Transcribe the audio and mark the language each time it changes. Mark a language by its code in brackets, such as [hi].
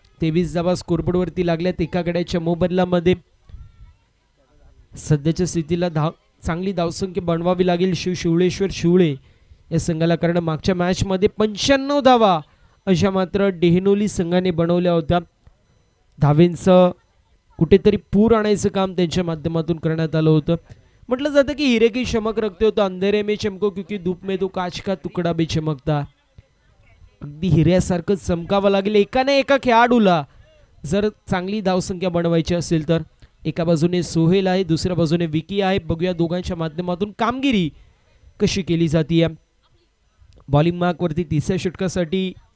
[mr] 23 धावा स्कोरबोर्डवरती लागल्यात एका गड्याच्या मोबदल्यामध्ये. सध्याच्या स्थितीला चांगली धावसंख्या बनवावी लागेल शिवळेश्वर शिवळे या संघाला, कारण मागच्या मॅचमध्ये 95 धावा अशा मात्र डेहनोली संघाने बनवल्या होत्या. धावेंचं कुठेतरी पूर आणायचं काम त्यांच्या माध्यमातून करण्यात आलं होतं. म्हटलं जातं की [hi] हिरे की चमक रखते हो तो अंधेरे में चमको क्योंकि धूप में तो काच का तुकडा भी चमकता. [mr] अगदी हिऱ्यासारखं चमकावं लागेल एका खेळाडूला जर चांगली धावसंख्या बनवायची असेल तर. एका बाजूने सोहेल आहे, दुसऱ्या बाजूने विकी आहे. बघूया दोघांच्या माध्यमातून कामगिरी कशी केली जाते. बॉलिंग मार्क वरती तिसऱ्या षटकासाठी